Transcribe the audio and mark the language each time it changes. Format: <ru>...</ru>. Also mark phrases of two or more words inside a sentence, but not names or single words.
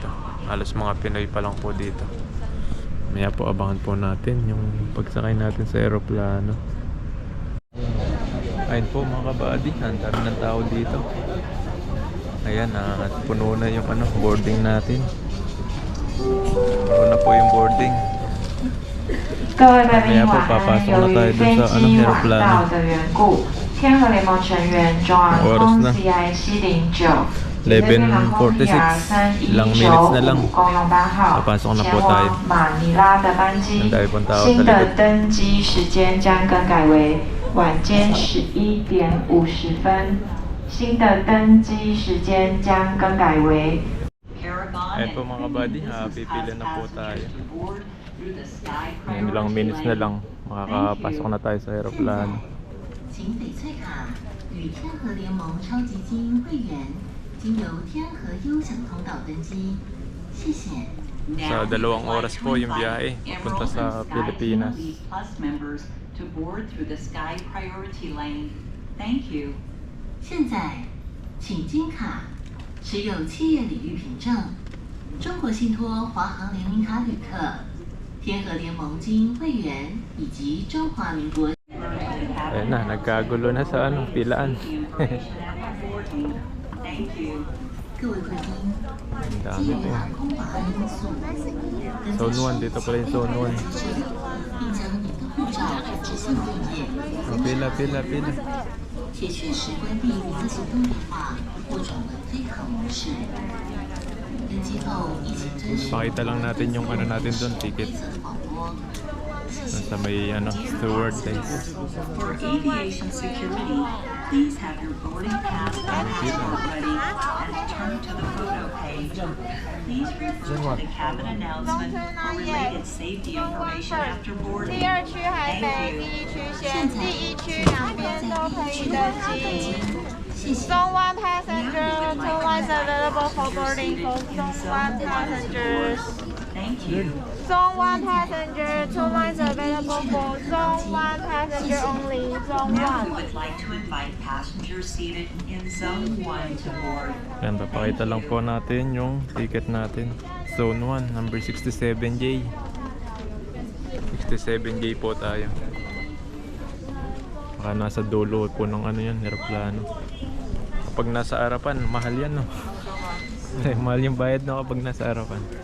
<tl>Halos mga Pinoy pa lang po dito. Maya po abangan po natin yung pagsakay natin sa aeroplano. Ayun po mga kabady, ang dami ng tao dito. Ayan, at puno na yung boarding natin. Puno na po yung boarding.</tl> <zh>各位贵宾</zh> <tl>Kaya po</tl> <zh>晚安。</zh> <tl>papasok</tl> <zh>由</zh> <tl>na</tl> <zh>于</zh> <tl>tayo dun</tl> <zh>飞</zh> <tl>sa 机晚 aeroplano.</tl> <zh>到的缘故，天河联盟成员中航</zh> <tl>Oras</tl> <zh>空</zh> <tl>na.</tl> <zh>CI C09、</zh> <tl>11:46. Ilang minutes na lang.</tl> <zh>公用班号</zh> <tl>Papasok na</tl> <zh>前</zh> <tl>po tayo.</tl> <zh>往马尼拉的班机</zh> <tl>Ang dami pong tao</tl> <zh>新</zh> <tl>sa</tl> <zh>的</zh> <tl>likod.</tl> <zh>登机时间将更改为晚间11点50分。新的登机时间将更改为</zh> <tl>Ayun po mga kabady, pipili na po tayo. Ngayon ilang minutes na lang, makakapasok na tayo sa aeroplano.</tl> <zh>请翡翠卡与天河联盟超级精英会员经由天河优享通道登机，谢谢。</zh> <tl>Sa 2 oras po yung biyahe papunta sa Pilipinas.</tl> <en>Plus members to board through the Sky Priority Lane. Thank you.</en> <zh>现在，请金卡持有企业礼遇凭证、中国信托华航联名卡旅客、天河联盟精英会员以及中华民国。</zh> <tl>Ayun na, nagkagulo na sa pilaan.</tl> <en>Thank you.</en> <zh>各位贵宾，</zh> <tl>Ang</tl> <zh>基</zh> <tl>dami</tl> <zh>于</zh> <tl>po.</tl> <zh>航空法案因素，跟</zh> <tl>Zone 1, dito pala yung Zone 1.</tl> <zh>并将您的护照展至相对页，</zh> <tl>Pila.</tl> <zh>且确实关闭您的行动电话或转为飞行模式。登机后一起遵守</zh> <tl>Pakita lang natin yung natin doon,</tl> <zh>规</zh> <tl>ticket.</tl> <zh>则的广播。谢谢。</zh> <tl>Sa may steward tayo.</tl> <en>For aviation security, please have your boarding pass and passport ready and return to the photo page. Please refer to the cabin announcement for related safety information after boarding.</en> <zh>第2区海北，第1区线，第1区两边都可以登机。</zh> <en>Zone 1 passenger, Zone 1 is available for boarding for Zone 1 passengers. Thank you. Zone 1 passenger, Zone 1 is available for Zone 1 passenger only. Zone Now we 1. would like to invite passengers seated in Zone 1 to board.</en> <tl>Yan, papakita lang po natin yung ticket natin. Zone 1, number 67J. 67J po tayo. Baka nasa dulo po ng yan, aeroplano. Kapag nasa harapan, mahal yan, no? Mahal yung bayad, no, kapag nasa harapan.</tl>